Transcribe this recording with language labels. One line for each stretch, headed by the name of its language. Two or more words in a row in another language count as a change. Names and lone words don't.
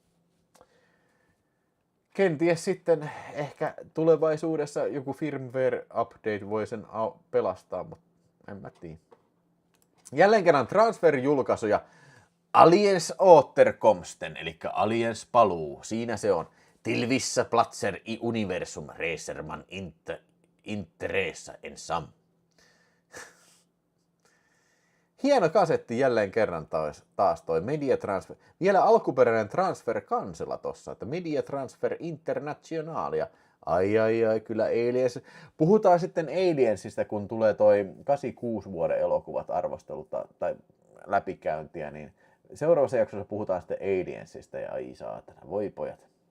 Finnish: Kenties sitten ehkä tulevaisuudessa joku firmware update voi sen pelastaa, mutta en mä tiedä. Jälleen kerran transfer-julkaisu ja Aliens Återkomsten, eli Aliens paluu. Siinä se on.
Swedish: Till vissa platser i universum reser man interesa ensam.
Finnish: Hieno kasetti jälleen kerran taas toi Media Transfer. Vielä alkuperäinen Transfer Kansella tossa, että Media Transfer Internationalia. Ai, kyllä Aliens. Puhutaan sitten Aliensista, kun tulee toi 86 vuoden elokuvat arvostelut tai läpikäyntiä, niin seuraavassa jaksossa puhutaan sitten Aliensista ja ai saatana, voi pojat.